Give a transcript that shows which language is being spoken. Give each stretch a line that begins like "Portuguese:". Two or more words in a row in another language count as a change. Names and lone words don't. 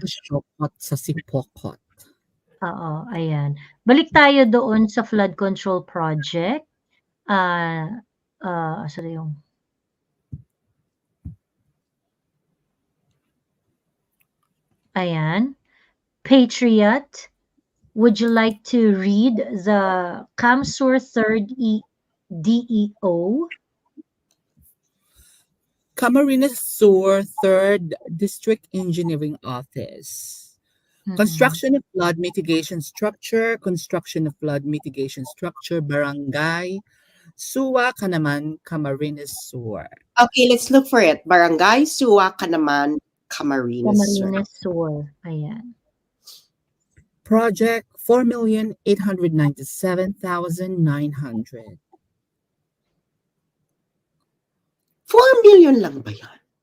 Filipino: Sa Sipocot. Oo, ayan. Balik tayo doon sa flood control project. Sorry yung Ayan.
English: Patriot, would you like to read the CamSur 3rd DEO? Camarines Sur 3rd District Engineering Office. Construction of flood mitigation structure, barangay, Suwa Kanaman, Camarines Sur. Okay, let's look for it. Barangay Suwa Kanaman, Camarines Sur.
Filipino: Camarines Sur. Ayan.
English: Project 4,897,900.
Filipino: 4 million lang ba yan?